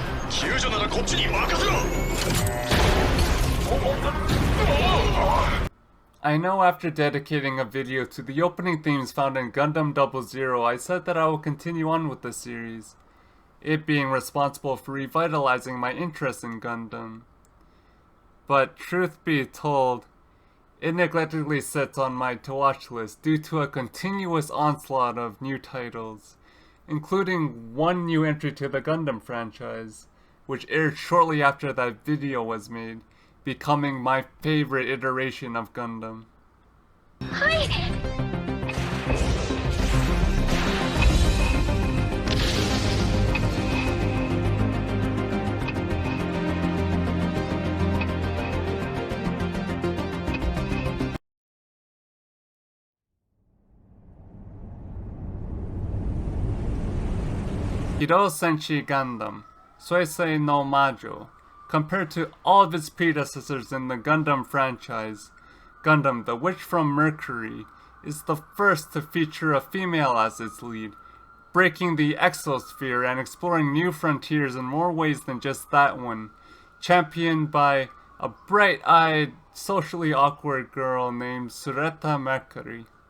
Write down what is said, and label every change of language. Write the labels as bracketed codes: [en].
[ja] 救助ならこっちに任せろ。 [en] I know after dedicating a video to the opening themes found in Gundam 00, I said that I will continue on with the series, it being responsible for revitalizing my interest in Gundam. But truth be told, it neglectedly sits on my to-watch list due to a continuous onslaught of new titles, including one new entry to the Gundam franchise, which aired shortly after that video was made, becoming my favorite iteration of Gundam. [ja] 機動戦士ガンダム,水星の魔女. [en] Compared to all of its predecessors in the Gundam franchise, Gundam the Witch from Mercury is the first to feature a female as its lead, breaking the exosphere and exploring new frontiers in more ways than just that one, championed by a bright-eyed, socially awkward girl named Sureta Mercury.